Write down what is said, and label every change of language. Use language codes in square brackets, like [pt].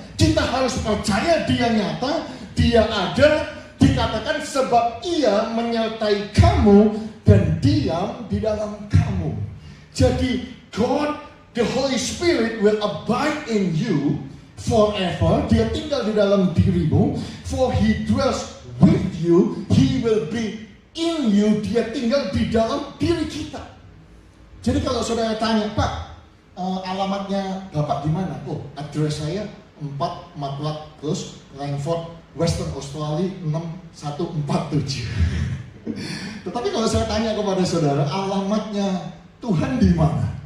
[id] Kita harus percaya dia nyata, dia ada. Dikatakan sebab ia menyertai kamu dan diam di dalam kamu. Jadi [en] God, the Holy Spirit will abide in you forever. [id] Dia tinggal di dalam dirimu. [en] For he dwells with you, he will be in you. [id] Dia tinggal di dalam diri kita. Jadi kalau saudara tanya, Pak, alamatnya Bapak di mana? Oh, address saya 4 Matlock Close, Langford, Western Australia 6147. Tetapi kalau saya tanya kepada saudara, alamatnya Tuhan di mana?